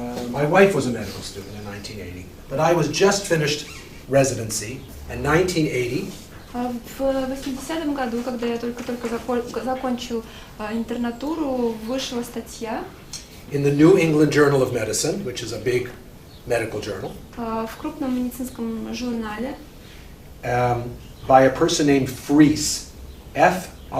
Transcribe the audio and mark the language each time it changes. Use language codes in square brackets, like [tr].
[en] My wife was a medical student in 1980, but I was just finished residency in 1980. [ru] В 80-м году, когда я только закончил интернатуру, вышла статья [en] In the New England Journal of Medicine, which is a big medical journal, [ru] в крупном медицинском журнале [en] by a person named Fries, F-R-I-E-S.